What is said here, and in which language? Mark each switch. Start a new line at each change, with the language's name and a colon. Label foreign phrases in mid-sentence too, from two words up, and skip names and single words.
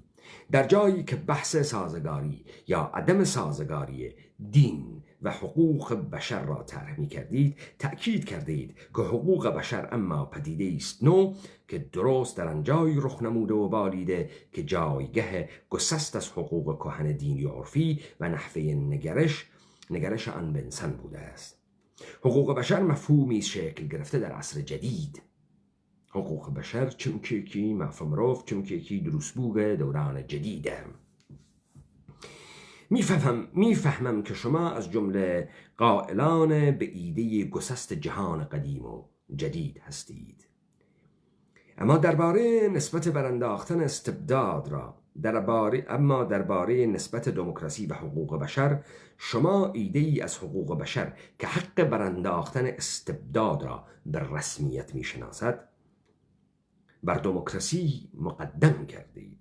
Persian: در جایی که بحث سازگاری یا عدم سازگاری دین و حقوق بشر را طرح می کردید، تأکید کردید که حقوق بشر اما پدیده است نو که درست در آن جایی رخ نموده و بالیده که جایگه گسست از حقوق کهن دینی و عرفی و نحوه نگرش آن به انسان بوده است. حقوق بشر مفهومی شکل گرفته در عصر جدید.
Central Kurdish: حقوق بشر چمکێکی مافە مرۆڤ چمکێکی دروستبووە
Persian: دوران جدیده. میفهمم که شما از جمله قائلان به ایده گسست جهان قدیم و جدید هستید، اما درباره نسبت برانداختن استبداد درباره نسبت دموکراسی و حقوق بشر شما ایده ای از حقوق بشر که حق برانداختن استبداد را به رسمیت میشناسد بر دموکراسی مقدم کردید.